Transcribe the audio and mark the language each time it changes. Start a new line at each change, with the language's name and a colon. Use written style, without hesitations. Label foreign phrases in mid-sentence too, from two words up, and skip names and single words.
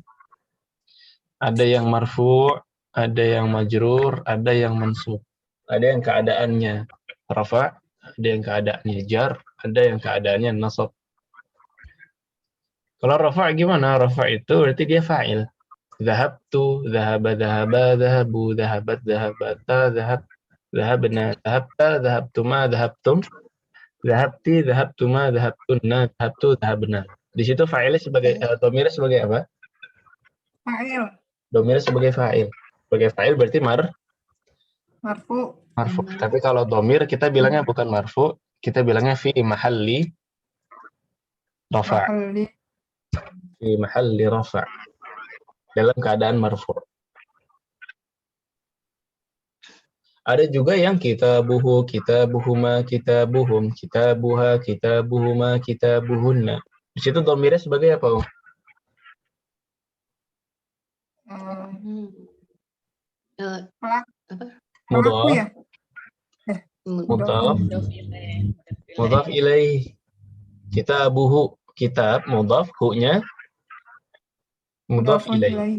Indonesian: Ada yang marfu', ada yang majrur, ada yang mansub. Ada yang keadaannya rafa', ada yang keadaannya jar, ada yang keadaannya nasab. Kalau rafa' gimana? Rafa' itu berarti dia fa'il.
Arabic: ذهبتُ، ذهبَ، ذهبَ، ذهبوا، ذهبتْ، ذهبتا، ذهبنا، ذهبتَ، ذهبتما، ذهبتم، ذهبتِ، ذهبتما، ذهبتنّ، ذهبتُ، ذهبنا.
Indonesian: Di situ fa'ilnya sebagai dhamirnya sebagai apa? Fa'il. Dhamirnya sebagai fa'il. Sebagai fa'il berarti Marfu. Tapi kalau dhamir kita bilangnya bukan marfu, kita bilangnya
Arabic: في محل رفع'. في محل رفع'.
Indonesian: Dalam keadaan marfu'. Ada juga yang
Arabic: كتابه، كتابهما، كتابهم، كتابها، كتابهما، كتابهن.
Indonesian: Di situ dhamirnya sebagai apa? Pelaku ya?
Arabic: مضاف إليه.
Indonesian: Kitabuhu, kitab, mudhaf, hu-nya
Arabic: مضاف إليه.